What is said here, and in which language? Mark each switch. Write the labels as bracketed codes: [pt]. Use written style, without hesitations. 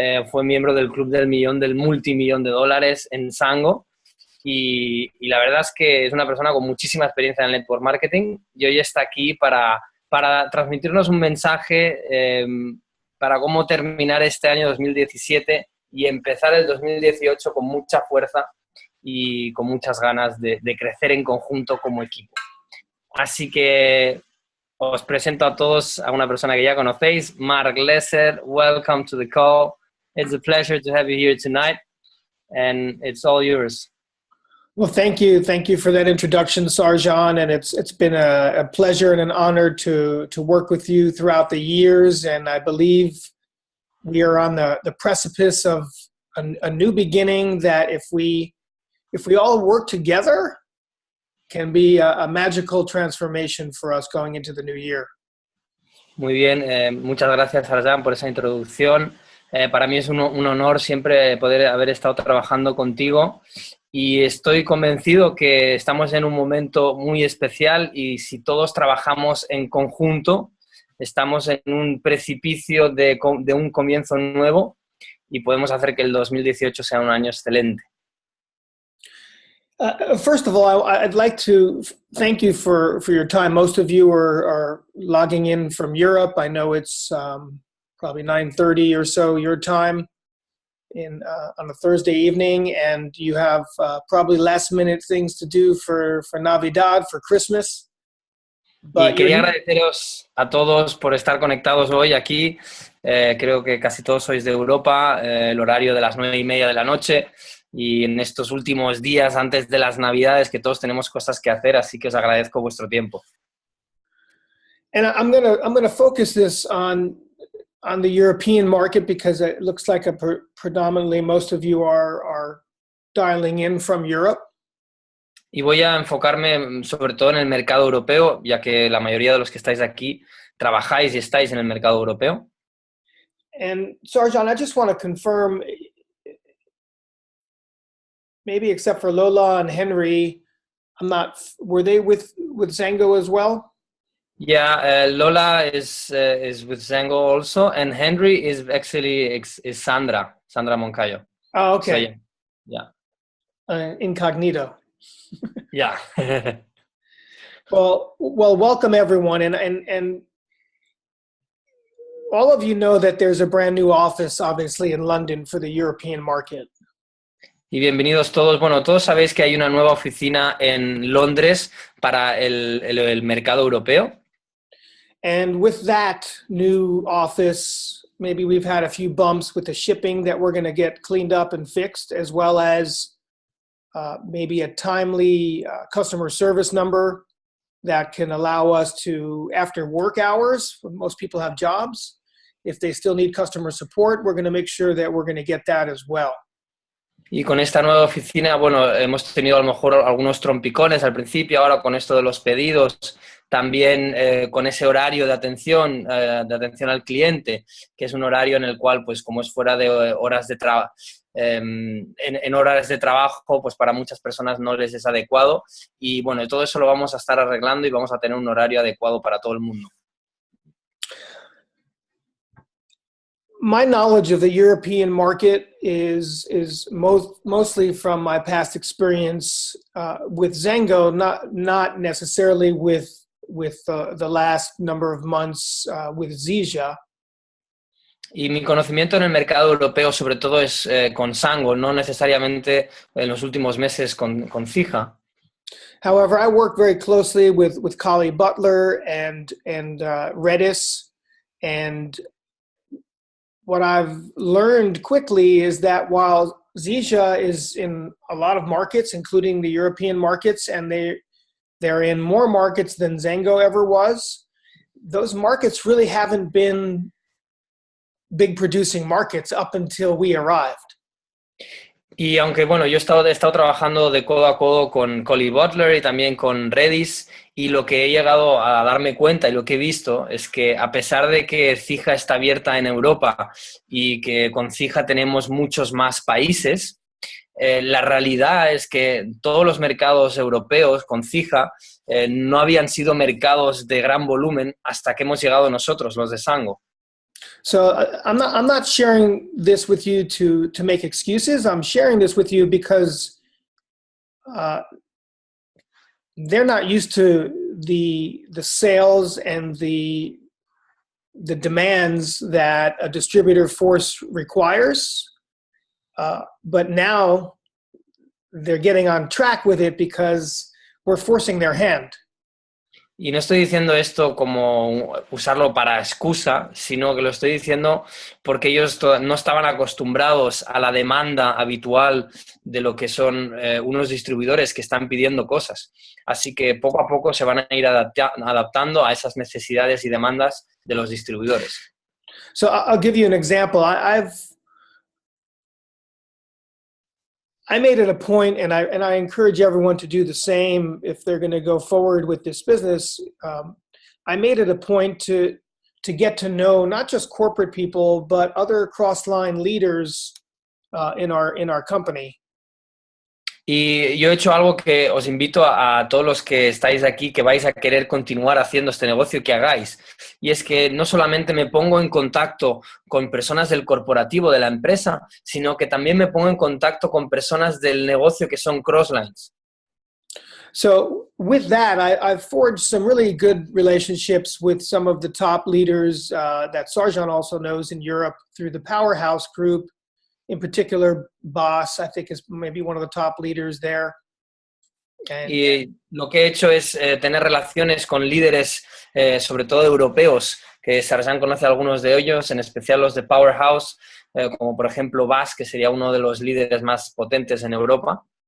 [es] fue miembro del Club del Millón, del multimillón de dólares en Sango y la verdad es que es una persona con muchísima experiencia en el network marketing y hoy está aquí para transmitirnos un mensaje para cómo terminar este año 2017 y empezar el 2018 con mucha fuerza y con muchas ganas de crecer en conjunto como equipo. Así que os presento a todos a una persona que ya conocéis, Marc Lesser. [en] Welcome to the call. It's a pleasure to have you here tonight, and it's all yours. Well, thank you. Thank you for that introduction, Sarjan, and it's been a pleasure and an honor to work with you throughout the years, and I believe we are on the precipice of a new beginning that if we all work together can be a magical transformation for us going into the new year. [es] Muy bien, muchas gracias, Sarjan, por esa introducción. Para mí es un honor siempre poder haber estado trabajando contigo y estoy convencido que estamos en un momento muy especial y si todos trabajamos en conjunto, estamos en un precipicio de un comienzo nuevo y podemos hacer que el 2018 sea un año excelente. [en] First of all, I'd like to thank you for your time. Most of you are logging in from Europe. I know it's probably 9:30 or so your time on a Thursday evening, and you have probably last-minute things to do for Navidad, for Christmas. [es] Y quería agradeceros a todos por estar conectados hoy aquí. Creo que casi todos sois de Europa, el horario de las 9:30 de la noche y en estos últimos días antes de las Navidades que todos tenemos cosas que hacer, así que os agradezco vuestro tiempo. [en] And I'm gonna focus this on the European market because it looks like predominantly most of you are dialing in from Europe. [es] Y voy a enfocarme sobre todo en el mercado europeo, ya que la mayoría de los que estáis aquí trabajáis y estáis en el mercado europeo. [en] And Sarjan, I just want to confirm, maybe except for Lola and Henry, were they with Zango as well? Yeah, Lola is with Zango also, and Henry is actually Sandra Moncayo. Oh, okay. So, yeah. Incognito. Yeah. Well, welcome everyone, and all of you know that there's a brand new office, obviously, in London for the European market. [es] Y bienvenidos todos. Bueno, todos sabéis que hay una nueva oficina en Londres para el mercado europeo. [en] And with that new office, maybe we've had a few bumps with the shipping that we're going to get cleaned up and fixed, as well as maybe a timely customer service number that can allow us to, after work hours, when most people have jobs, if they still need customer support, we're going to make sure that we're going to get that as well. [es] Y con esta nueva oficina, bueno, hemos tenido a lo mejor algunos trompicones al principio, ahora con esto de los pedidos, también con ese horario de atención al cliente, que es un horario en el cual, pues como es fuera de horas de trabajo, en horas de trabajo, pues para muchas personas no les es adecuado y bueno, todo eso lo vamos a estar arreglando y vamos a tener un horario adecuado para todo el mundo. [en] My knowledge of the European market is mostly from my past experience with Zango, not necessarily with the last number of months with Zija. [es] Y mi conocimiento en el mercado europeo sobre todo es con Sango, no necesariamente en los últimos meses con Fija. [en] However, I work very closely with Kali Butler and Redis, and what I've learned quickly is that while Zisha is in a lot of markets, including the European markets, and they're in more markets than Zango ever was, those markets really haven't been big producing markets up until we arrived. [es] Y aunque, bueno, yo he estado trabajando de codo a codo con Collie Butler y también con Redis, y lo que he llegado a darme cuenta y lo que he visto es que a pesar de que Zija está abierta en Europa y que con Zija tenemos muchos más países, la realidad es que todos los mercados europeos con Zija no habían sido mercados de gran volumen hasta que hemos llegado nosotros, los de Sango. [en] So I'm not sharing this with you to make excuses. I'm sharing this with you because they're not used to the sales and the demands that a distributor force requires. But now they're getting on track with it because we're forcing their hand. [es] Y no estoy diciendo esto como usarlo para excusa, sino que lo estoy diciendo porque ellos no estaban acostumbrados a la demanda habitual de lo que son unos distribuidores que están pidiendo cosas. Así que poco a poco se van a ir adaptando a esas necesidades y demandas de los distribuidores. [en] So I'll give you an example. I made it a point, and I encourage everyone to do the same if they're going to go forward with this business. I made it a point to get to know not just corporate people, but other cross-line leaders in our company. [es] Y yo he hecho algo que os invito a todos los que estáis aquí, que vais a querer continuar haciendo este negocio, que hagáis. Y es que no solamente me pongo en contacto con personas del corporativo, de la empresa, sino que también me pongo en contacto con personas del negocio que son crosslines. [en] So with that, I've forged some really good relationships with some of the top leaders that Sarjan also knows in Europe through the Powerhouse Group. In particular, Boss, I think, is maybe one of the top leaders there. [es] Y lo que he hecho es tener relaciones con líderes, sobre todo europeos, que Sarjan conoce a algunos de ellos, en especial los de Powerhouse, como por ejemplo Boss, que sería uno de los líderes más potentes en Europa.